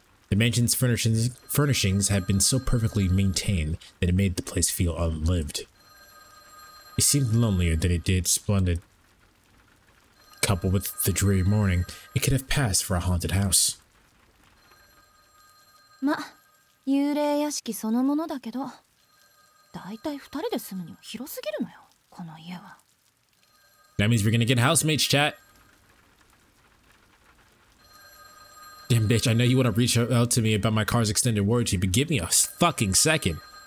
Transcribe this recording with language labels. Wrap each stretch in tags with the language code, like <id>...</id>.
<en>The mansion's furnishings had been so perfectly maintained that it made the place feel unlived. It seemed lonelier than it did splendid. Coupled with the dreary morning, it could have passed for a haunted house.</en> <ja>ま、幽霊屋敷そのものだけど、だいたい2人で住むには広すぎるのよ、この家は。</ja> <en>That means we're gonna get housemates, chat. Damn, bitch, I know you want to reach out to me about my car's extended warranty, but give me a fucking second.</en>